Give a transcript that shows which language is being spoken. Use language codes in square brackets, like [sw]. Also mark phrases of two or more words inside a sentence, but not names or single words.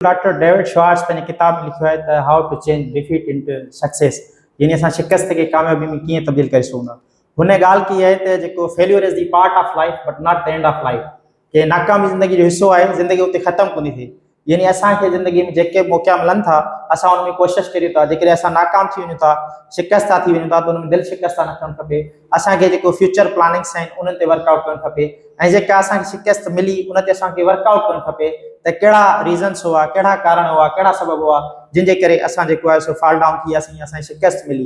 [sd] डॉक्टर डेविड श्वार्ट्ज पंहिंजी किताब में लिखियो आहे त [en] How to change defeat into success, [sd] यानी असां शिकस्त खे कामयाबी में कीअं तब्दील करे सघूं था। हुन ॻाल्हि की आहे त जेको [en] failure is the part of life but not the end of life, [sd] कि नाकामी ज़िंदगी जो हिस्सो आहे, ज़िंदगी उते ख़त्म कोन्हे थी। यानी असांखे ज़िंदगी में जेके मौक़ा मिलनि था असां हुन में कोशिशि करियूं था, जेकॾहिं असां नाकाम थी वञूं था, शिकस्त था थी वञूं था, त हुन में दिलि शिकस्त न थियणु खपे। असांखे जेको [en] future plannings [sd] आहिनि उन्हनि ते वर्कआउट करणु खपे, ऐं जेका असांखे शिकस्त मिली उन ते असांखे वर्कआउट करणु खपे त कहिड़ा रीज़न्स हुआ, कहिड़ा कारण हुआ, कहिड़ा सबब हुआ जिनजे करे असां जेको आहे सो [en] fall down [sd] थी वियासीं, असांजी शिकस्त मिली।